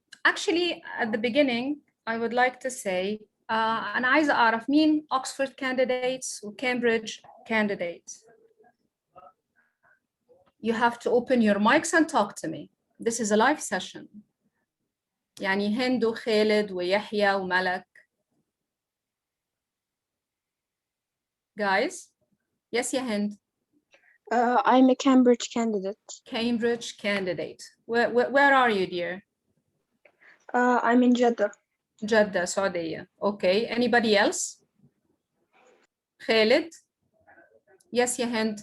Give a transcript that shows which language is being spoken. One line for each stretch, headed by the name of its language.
English: Actually, at the beginning, I would like to say,
Arabic: أنا عايزة أعرف مين
English: Oxford candidates و Cambridge candidates. You have to open your mics and talk to me. This is a live session.
Arabic: يعني هند وخالد ويحيى وملك.
English: Guys, yes, يا هند. I'm a Cambridge candidate. Cambridge candidate. Where are you, dear? I'm in Jeddah. Jeddah, Saudi. Okay. Anybody else? Khalid? Yes, ya Hind.